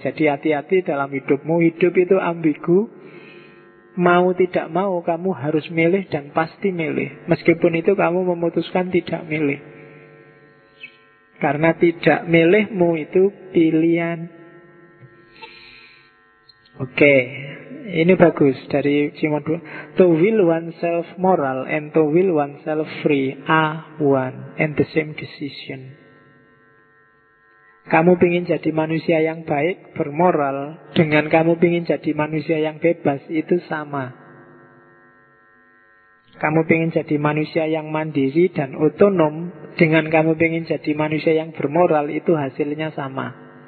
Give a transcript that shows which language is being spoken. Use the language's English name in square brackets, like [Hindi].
[Indonesian] Jadi hati-hati dalam hidupmu, hidup itu ambigu. Mau tidak mau kamu harus milih dan pasti milih. Meskipun itu kamu memutuskan tidak milih. Karena tidak milihmu itu pilihan. Oke, okay. Ini bagus dari Simone de Beauvoir. [English] To will oneself moral and to will oneself free are one and the same decision. [Indonesian] Kamu ingin jadi manusia yang baik, bermoral, dengan kamu ingin jadi manusia yang bebas, itu sama. Kamu ingin jadi manusia yang mandiri dan otonom, dengan kamu ingin jadi manusia yang bermoral, itu hasilnya sama.